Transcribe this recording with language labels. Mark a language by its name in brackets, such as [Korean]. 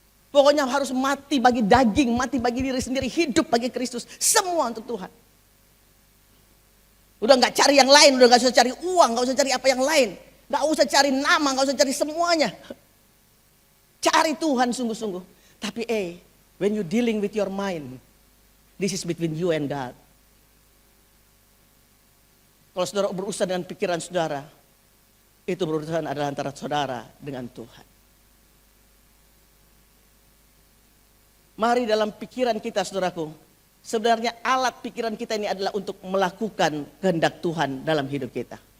[Indonesian] Pokoknya harus mati bagi daging, mati bagi diri sendiri, hidup bagi Kristus. Semua untuk Tuhan. Udah gak cari yang lain, udah gak usah cari uang, gak usah cari apa yang lain. Gak usah cari nama, gak usah cari semuanya. Cari Tuhan sungguh-sungguh. Tapi [English] when you dealing with your mind, this is between you and God. [Indonesian] Kalau saudara berurusan dengan pikiran saudara, itu berurusan adalah antara saudara dengan Tuhan. Mari dalam pikiran kita saudaraku, sebenarnya alat pikiran kita ini adalah untuk melakukan kehendak Tuhan dalam hidup kita.